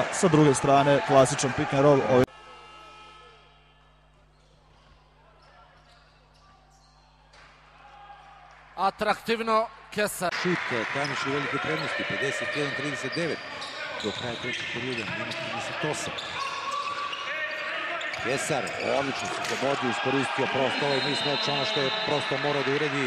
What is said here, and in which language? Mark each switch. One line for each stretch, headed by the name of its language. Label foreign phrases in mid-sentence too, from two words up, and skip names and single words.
Croatian: Sa druge strane, klasičan
English: pick and roll.
Croatian: Atraktivno, Kesar. Šut, Tamiš u velikoj prednosti, 51-39. Do kraja trećeg perioda, minut 38. Kesar, odlično se zabodio, iskoristio prosto ovaj mis meč, ono što je prosto morao da uredi.